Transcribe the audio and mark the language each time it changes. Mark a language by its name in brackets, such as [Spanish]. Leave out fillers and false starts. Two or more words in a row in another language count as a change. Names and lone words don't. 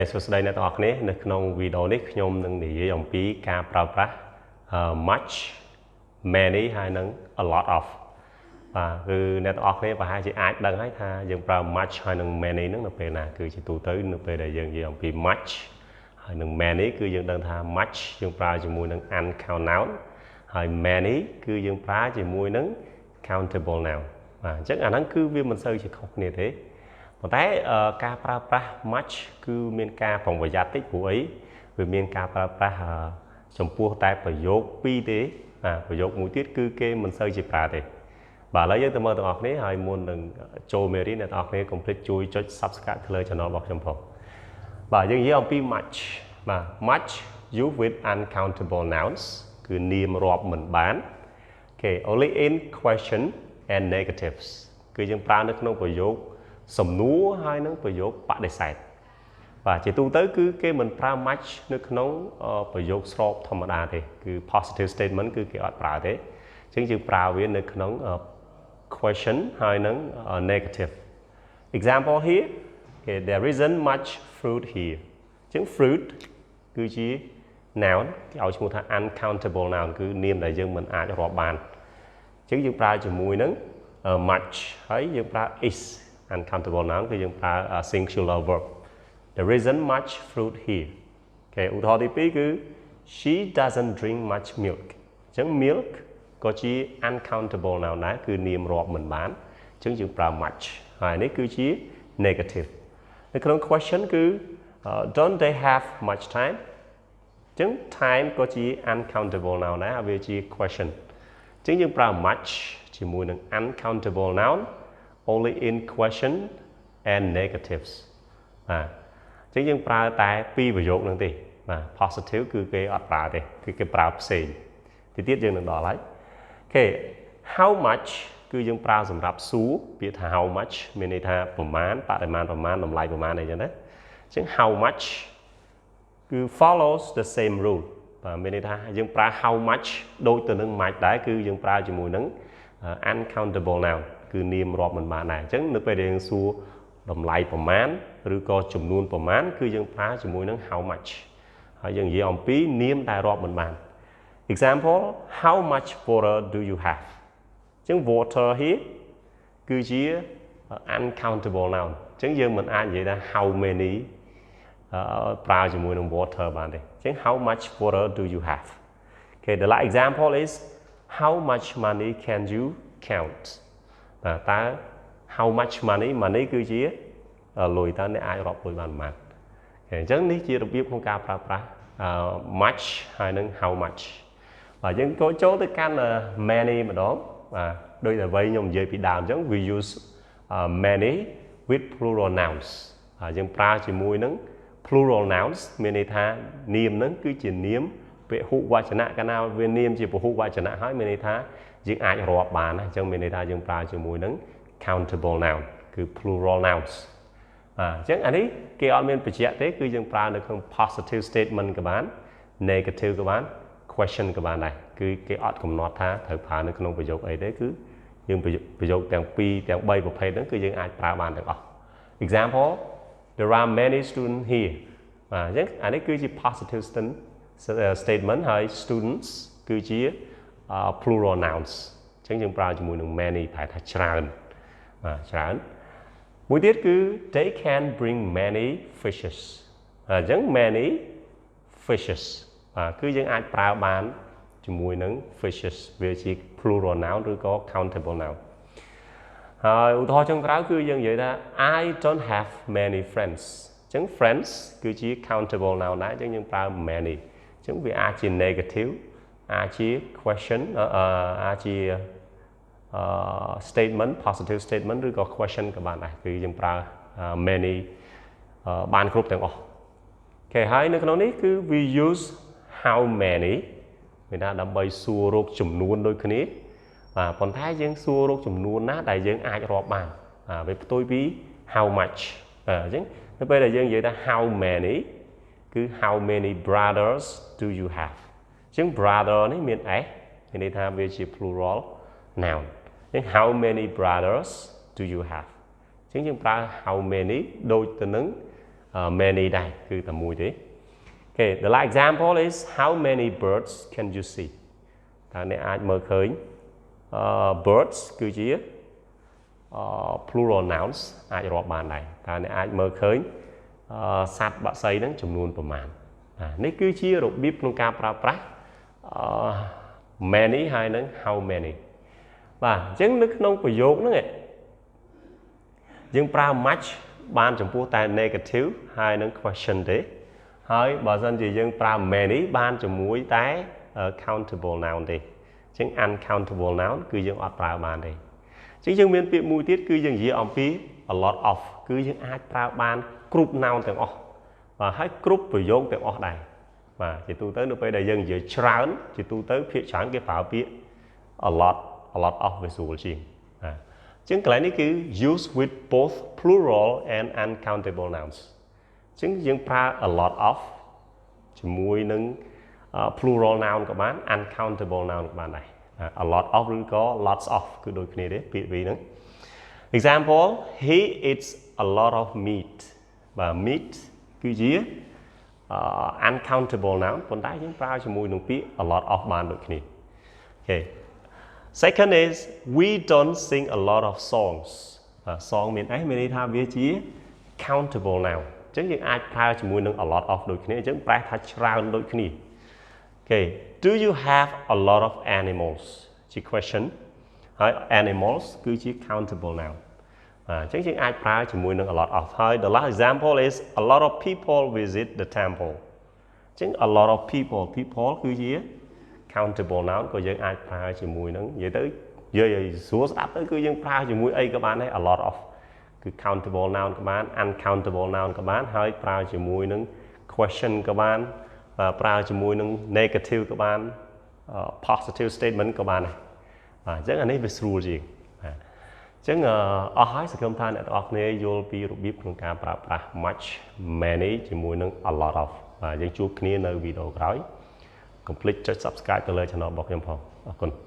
[Khmer] សួស្តីអ្នកទាំងអស់គ្នានៅក្នុងវីដេអូនេះខ្ញុំនឹងនិយាយអំពីការប្រើប្រាស់ [English] much many [Khmer] ហើយនិង [English] a lot of [Khmer] បាទគឺ អ្នកទាំងអស់គ្នាប្រហែលជាអាចដឹងហើយថាយើងប្រើ much ហើយនិង many ហ្នឹងនៅពេលណាគឺជាទូទៅនៅពេលដែលយើងនិយាយអំពី much ហើយនិង many គឺយើងដឹងថា much យើងប្រើជាមួយនឹង [English] uncount noun [Khmer] ហើយ many គឺយើងប្រើជាមួយនឹង [English] countable noun [Khmer] បាទអញ្ចឹងអាហ្នឹងគឺវាមិនសូវជាខុសគ្នាទេប៉ុន្តែការប្រើប្រាស់ much គឺមានការប្រុងប្រយ័ត្នតិចព្រោះអីវាមានការប្រើប្រាស់ចំពោះតែប្រយោគពីរ ទេប្រយោគមួយទៀតគឺគេមិនសូវជាប្រើទេបាទឥឡូវយើងទៅមើលទាំងអស់គ្នាហើយមុននឹងចូលមេរៀនអ្នកទាំងអស់គ្នាកុំភ្លេចជួយចុច Subscribe ទៅលើ Channel របស់ខ្ញុំផងបាទយើងនិយាយអំពី much បាទ [English] much used with uncountable nouns [Khmer] គឺនាមរាប់មិនបាន [English] Okay only in question and negatives [Khmer] គឺយើងប្រើនៅក្នុងប្រយោគសំណួរហើយនឹងប្រយោគបដិសេធបាទជាទូទៅគឺគេមិនប្រើ much នៅក្នុងប្រយោគ ស្របធម្មតាទេគឺ [English] positive statement [Khmer] គឺគេអត់ប្រើទេអញ្ចឹងយើងប្រើវានៅក្នុង question ហើយនឹង [English] negative example here okay there isn't much fruit here [Khmer] អញ្ចឹង fruit គឺជា noun គេឲ្យឈ្មោះថា [English] uncountable noun [Khmer] គឺនាមដែលយើងមិនអាចរាប់បានអញ្ចឹងយើងប្រើជាមួយនឹង much ហើយយើងប្រើ [English] is uncountable noun [Khmer] គឺយើងប្រើ [English] singular verb there isn't much fruit here [Khmer] អូខេឧទាហរណ៍ទី2គឺ [English] she doesn't drink much milk [Khmer] អញ្ចឹង milk ក៏ជា [English] uncountable noun [Khmer] ដែរគឺនាមរាប់មិនបានអញ្ចឹងយើងប្រើ much ហើយនេះគឺជា negative នៅក្នុង question គឺ [English] don't they have much time [Khmer] អញ្ចឹង time ក៏ ជា [English] uncountable noun [Khmer] ដែរហើយវាជា question អញ្ចឹងយើងប្រើ much ជាមួយនឹង [English] uncountable noun only in question and negatives [Khmer] បាទអញ្ចឹងយើងប្រើតែពីរប្រយោគហ្នឹងទេបាទ positive គឺគេអត់ប្រើទេគឺ គេប្រើផ្សេងទីទៀតយើងនឹងដល់ហើយអូខេ [English] how much [Khmer] គឺយើងប្រើសម្រាប់សួរពាក្យថា [English] how much [Khmer] មានន័យថាប្រមា ណបរិមាណប្រមាណតម្លៃប្រមាណអីចឹងណាអញ្ចឹង [English] how much [Khmer] គឺ [English] follows the same rule [Khmer] បាទមានន័យថាយើងប្រើ [English] how much [Khmer] ដូចទៅនឹង much ដែរគឺយើងប្រើជាមួយនឹង [English] uncountable noun [Khmer] គឺនាមរាប់មិនបានដែរអញ្ចឹងនៅពេលដែលយើងសួរតម្លៃប្រមាណឬក៏ចំនួនប្រមាណគឺយើងប្រើជាមួយនឹង [English] how much [Khmer] ហើយយើងនិយាយអំពីនាមដែលរាប់មិនបាន [English] example how much water do you have [Khmer] អញ្ចឹង [English] water here [Khmer] គឺជា [English] uncountable noun [Khmer] អញ្ចឹងយើងមិនអាចនិយាយថា [English] how many [Khmer] ប្រើជាមួយនឹង water បានទេអញ្ចឹង [English] how much water do you have okay the last example is how much money can you count [Khmer] តើ [English] how much money [Khmer] គឺជាលុយតើអ្នកអាចរាប់លុយបានប៉ុន្មានអញ្ចឹងនេះជារបៀបក្នុងការប្រើប្រាស់ much ហើយនឹង [English] how much [Khmer] បាទយើងចូលទៅកាន់ many ម្ដងបាទដូចតែវិញខ្ញុំនិយាយពីដើមអញ្ចឹង [English] we use many with plural nouns [Khmer] យើងប្រើជាមួយនឹង [English] plural nouns [Khmer] មានន័យ ថានាមហ្នឹងគឺជានាមពហុវចនៈកាលណាវានាមជាពហុវចនៈហើយមានន័យថាយើងអាចរាប់ បានណាអញ្ចឹងមានន័យថាយើងប្រើជាមួយនឹង [English] countable noun [Khmer] គឺ [English] plural nouns [Khmer] អញ្ចឹងអានេះគេអត់មានបញ្ជាក់ទេគឺយើងប្រើនៅក្នុង [English] positive statement [Khmer] ក៏បាន negative ក៏បាន question ក៏បានដែរគឺគេអត់កំណត់ថាត្រូវប្រើនៅក្នុងប្រយោគអីទេគឺយើងប្រយោគទាំង2ទាំង3ប្រភេទហ្នឹងគឺយើងអាចប្រើបានទាំងអស់ [English] example there are many students here [Khmer] អញ្ចឹងអានេះគឺជា positive statement ហើយ students គឺជា [English] plural nouns [Khmer] អញ្ចឹងយើងប្រើជាមួយនឹង many ប្រែថាច្រើនច្រើនមួយទៀតគឺ [English] they can bring many fishes [Khmer] អញ្ចឹង many fishes គឺយើងអាចប្រើបានជាមួយនឹង fishes វាជា [English] plural noun [Khmer] ឬក៏ [English] countable noun [Khmer] ហើយឧទាហរណ៍ចុងក្រោយគឺយើងនិយាយថា [English] I don't have many friends [Khmer] អញ្ចឹង friends គឺជា [English] countable noun [Khmer] ដែរអញ្ចឹងយើងប្រើ many អញ្ចឹងវាអាចជា negative អាចជា question អាចជា [English] statement positive statement [Khmer] ឬក៏ question ក៏បានដែរគឺយើងប្រើ many បានគ្រប់ទាំងអស់អូខេហើយនៅក្នុងនេះគឺ [English] we use how many [Khmer] មានថាដើម្បីសួររកចំនួនដូចគ្នាប៉ុ ន្តែយើងសួររកចំនួនណាដែលយើងអាចរាប់បានវាផ្ទុយពី [English] how much [Khmer] អញ្ចឹងនៅពេលដែលយើងនិយាយថា [English] how many [Khmer] គឺ [English] how many brothers do you have [Khmer] អញ្ចឹង brother នេះមាន s មានន័យថាវាជា [English] plural noun [Khmer] អញ្ចឹង [English] how many brothers do you have [Khmer] អញ្ចឹងយើងប្រើ [English] how many [Khmer] ដូចទៅនឹង many ដែរគឺតែមួយទេ [English] Okay the last example is how many birds can you see [Khmer] តើអ្នកអាចមើលឃើញbirds គឺជា [English] plural nouns [Khmer] អាចរាប់បានដែរតើអ្នកអាចមើលឃើញសត្វបក្សីហ្នឹងចំនួនប្រមាណនេះគឺជារបៀបក្នុងការប្រើប្រាស់ many ហើយនឹង [English] how many [Khmer] បាទអញ្ចឹងនៅក្នុងប្រយោគហ្នឹងយើងប្រើ much បានចំពោះតែ negative ហើយនឹង question ទេហើយបើសិនជាយើងប្រើ many បានជាមួយតែ [English] countable noun [Khmer] ទេអញ្ចឹង [English] uncountable noun [Khmer] គឺយើងអត់ប្រើបានទេអញ្ចឹងយើងមានពាក្យមួយទៀតគឺយើងនិយាយអំពី [English] a lot of [Khmer] គឺយើងអាចប្រើបានគ្រប់ noun ទាំងអស់បាទហើយគ្រប់ប្រយោគទាំងអស់ដែរបាទជាទូទៅនៅពេលដែលយើងនិយាយ ច្រើនជាទូទៅភាគច្រើនគេប្រើពាក្យ [English] a lot of visual [Khmer] ជាងបាទអញ្ចឹងកន្លែងនេះគឺ [English] use with both plural and uncountable nouns [Khmer] អញ្ចឹងយើងប្រើ [English] a lot of [Khmer] ជាមួយនឹង [English] plural noun [Khmer] ក៏បាន [English] uncountable noun [Khmer] ក៏បានដែរ [English] a lot of [Khmer] ឬក៏ [English] lots of [Khmer] គឺដូចគ្នាទេពាក្យពីរហ្នឹង [English] example he eats a lot of [Khmer] meat បាទ meat គឺជា [English] uncountable noun [Khmer] ប៉ុន្តែយើងប្រើជាមួយនឹងពាក្យ [English] a lot of [Khmer] បានដូចគ្នា [English] okay second is we don't sing a lot of songs song [Khmer] មានអីមានន័យថាវាជា [English] countable noun [Khmer] អញ្ចឹងយើងអាចប្រើជាមួយនឹង [English] a lot of [Khmer] ដូច គ្នាអញ្ចឹងប្រែថាច្រើនដូចគ្នា [English] okay do you have a lot of animals [Khmer] ជា question ហើយ animals គឺជា [English] countable noun [Khmer] អញ្ចឹងយើងអាចប្រើជាមួយនឹង [English] a lot of [Khmer] ហើយ [English] the last example is a lot of people visit the temple [Khmer] អញ្ចឹង [English] a lot of people [Khmer] គឺជា [English] countable noun [Khmer] ក៏យើងអាចប្រើជាមួយនឹងនិយាយទៅនិ យាយឲ្យស្រួលស្ដាប់ទៅគឺយើងប្រើជាមួយអីក៏បានដែរ [English] a lot of [Khmer] គឺ [English] countable noun [Khmer] ក៏បាន [English] uncountable noun [Khmer] ក៏បានហើយប្រើជាមួយនឹង question ក៏បានប្រើជាមួយនឹង negative ក៏បាន [English] positive statement [Khmer] ក៏បានដែរអញ្ចឹងអានេះវាស្រួលជាងអញ្ចឹងអស់ហើយសង្ឃឹមថាអ្នកទាំងអស់គ្នាយល់ពីរបៀបក្នុងការប្រើប្រាស់ [English] much many [Khmer] ជាមួយនឹង [English] a lot of [Khmer] បាទយើងជួបគ្នានៅវីដេអូក្រោយ កុំភ្លេចចុច subscribe ទៅលើ channel របស់ខ្ញុំផងអរគុណ